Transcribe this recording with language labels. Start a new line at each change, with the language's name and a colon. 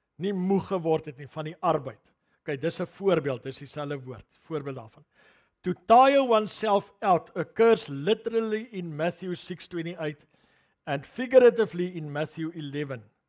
Afrikaans: Nie moeg geword het nie van die arbeid. OK, dis 'n voorbeeld, dis dieselfde woord, voorbeeld daarvan.
English: To tire oneself out occurs literally in Matthew 6:28 and figuratively in Matthew 11.